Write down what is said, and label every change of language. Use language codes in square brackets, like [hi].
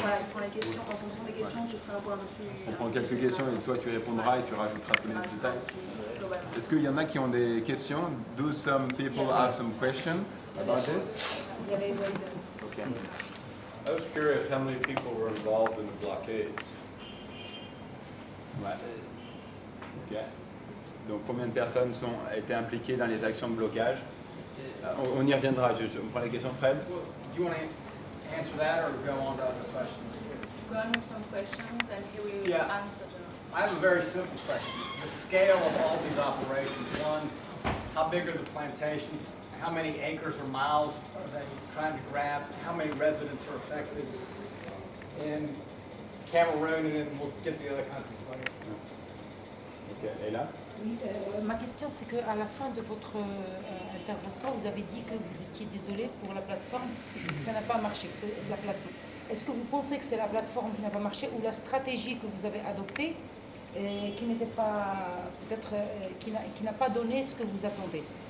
[fr] Voilà, pour les questions, en fonction des questions, tu feras un point un peu plus. On prend quelques questions et toi tu répondras et tu rajouteras tous les détails. Est-ce qu'il y en a qui ont des questions? [en] Do some people have some questions about this? [fr] Il y avait [en] Okay. I was curious how many people were involved in the blockades. [fr] Ouais. Ok. Donc combien de personnes ont été impliquées dans les actions de blocage? On y reviendra. On prend la question de Fred. [en] Well, do you want to answer that or go on to other questions? Go on with some questions and he will Yeah. answer them. I have a very simple question. The scale of all these operations, one, how big are the plantations? How many acres or miles are they trying to grab? How many residents are affected in Cameroon? And then we'll get the other countries later. [fr] Ok. Et là? Oui, ma question c'est qu'à la fin de votre intervention, vous avez dit que vous étiez désolé pour la plateforme et que ça n'a pas marché, que c'est la plateforme. Est-ce que vous pensez que c'est la plateforme qui n'a pas marché ou la stratégie que vous avez adoptée qui n'était pas, peut-être, qui n'a pas donné ce que vous attendez?